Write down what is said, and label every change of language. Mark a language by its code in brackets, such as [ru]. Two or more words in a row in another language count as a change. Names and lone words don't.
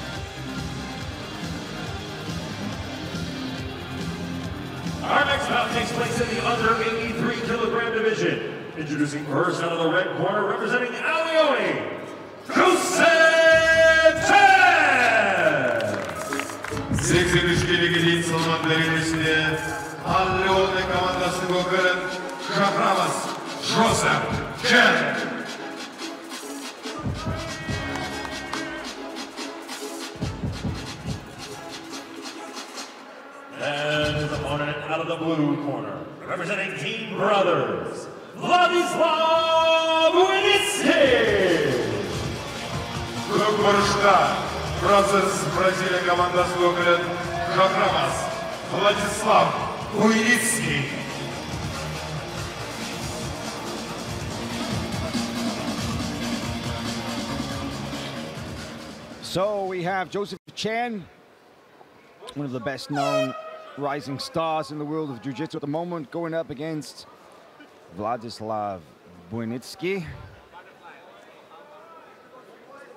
[en] Our next bout takes place in the under 83 kilogram division. Introducing first out of the red corner, representing Leone, Jose Chen! [kk] 83 келіге салмақ дәрежесінде Leone командасының өкілін шақырамыз Jose Chen. [en] And his opponent out of the blue corner, representing Team Brothers, Władysław Unicki! [kk] Көкбұрышта Brothers Бразилия командасы өкілін шақырамыз Władysław Unicki. [en] So we have Joseph Chen, one of the best known rising stars in the world of jiu-jitsu at the moment, going up against Władysław Unicki.